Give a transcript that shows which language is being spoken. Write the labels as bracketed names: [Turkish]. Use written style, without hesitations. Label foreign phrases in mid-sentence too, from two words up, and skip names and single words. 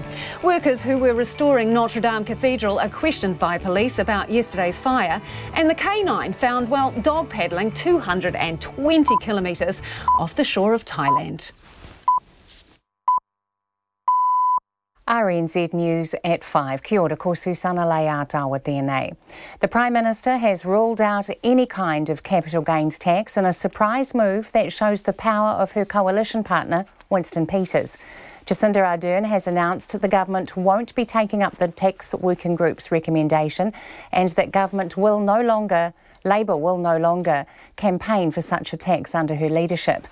[English] Workers who were restoring Notre Dame Cathedral are questioned by police about yesterday's fire, and the K9 found while dog paddling 220 kilometres off the shore of Thailand. RNZ News at 5. [Māori] Kia ora, ko Susana Leata tēnei. [English] The Prime Minister has ruled out any kind of capital gains tax in a surprise move that shows the power of her coalition partner, Winston Peters. Jacinda Ardern has announced the government won't be taking up the tax working group's recommendation and that Labor will no longer campaign for such a tax under her leadership.